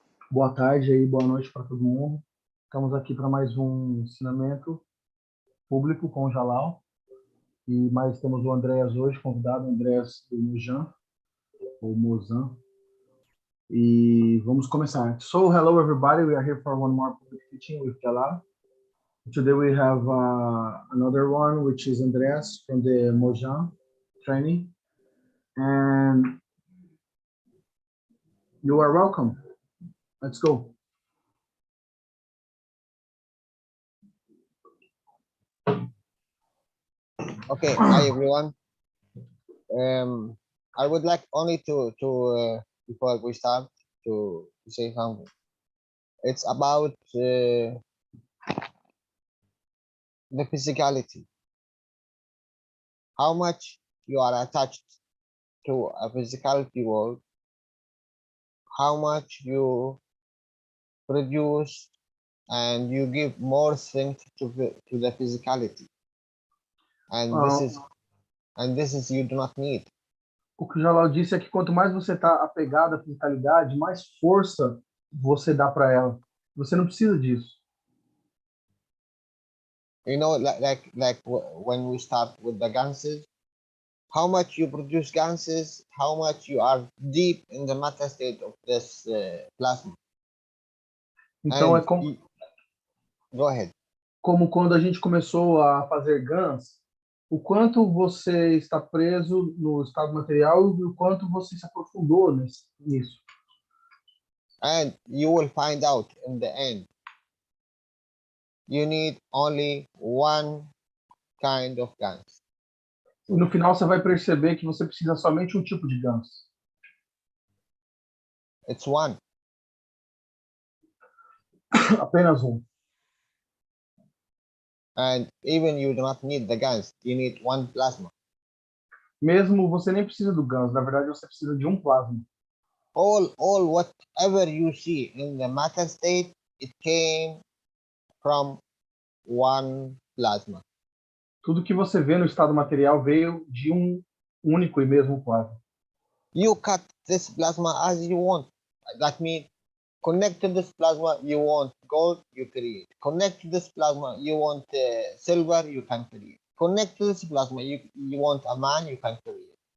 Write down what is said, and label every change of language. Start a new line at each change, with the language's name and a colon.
Portuguese: Boa tarde aí, boa noite para todo mundo. Estamos aqui para mais um ensinamento público com o Jalal. E mais temos o Andréas hoje, convidado, o Andréas do Mojan, ou Mozan. E vamos começar.
English: So, hello everybody, we are here for one more public teaching with Jalal. Today we have another one, which is Andreas from the Mojan training. And you are welcome. Let's go. Okay, hi everyone. I would like only to before we start to say something. It's about the physicality. How much you are attached to a physicality world. How much you produce and you give more strength to the physicality. And this is you do not need.
Portuguese: O que o Jalal disse é que quanto mais você está apegado à fisicalidade, mais força você dá para ela. Você não precisa disso.
English: You know, like when we start with the ganses, how much you produce ganses, how much you are deep in the matter state of this plasma.
Portuguese: Então
English: And
Portuguese: é como,
English: go ahead.
Portuguese: Como quando a gente começou a fazer GANs, o quanto você está preso no estado material e o quanto você se aprofundou nisso.
English: And you will find out in the end, you need only one kind of GANs.
Portuguese: E no final você vai perceber que você precisa somente um tipo de GANs.
English: It's one.
Portuguese: Apenas um.
English: And even you do not need the GANs, you need one plasma.
Portuguese: Mesmo você nem precisa do GANs, na verdade você precisa de um plasma.
English: All whatever you see in the matter state, it came from one plasma.
Portuguese: Tudo que você vê no estado material veio de um único e mesmo plasma.
English: You cut this plasma as you want. That means connect to this plasma, you want gold, you create. Connect to this plasma, you want silver, you can create. Connect to this plasma, you want a man, you can create.